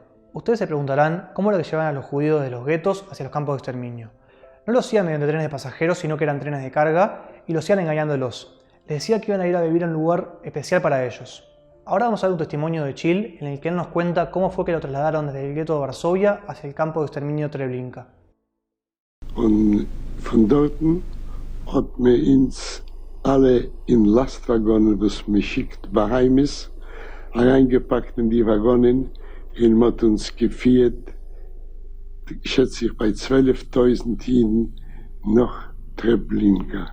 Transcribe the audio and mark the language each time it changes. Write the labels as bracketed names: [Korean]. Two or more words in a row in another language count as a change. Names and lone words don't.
[Spanish] Ustedes se preguntarán cómo era que llevaban a los judíos de los guetos hacia los campos de exterminio. No lo hacían mediante trenes de pasajeros, sino que eran trenes de carga y lo hacían engañándolos. Les decía que iban a ir a vivir en un lugar especial para ellos. Ahora vamos a ver un testimonio de Chill en el que él nos cuenta cómo fue que lo trasladaron desde el gueto de Varsovia hacia el campo de exterminio Treblinka. [German] Und von dorten hat man uns alle in Lastwagonen, was man schickt, bei Heimis, reingepackt in die Waggonen und hat uns geführt, schätze ich, bei 12.000 Jiden nach Treblinka.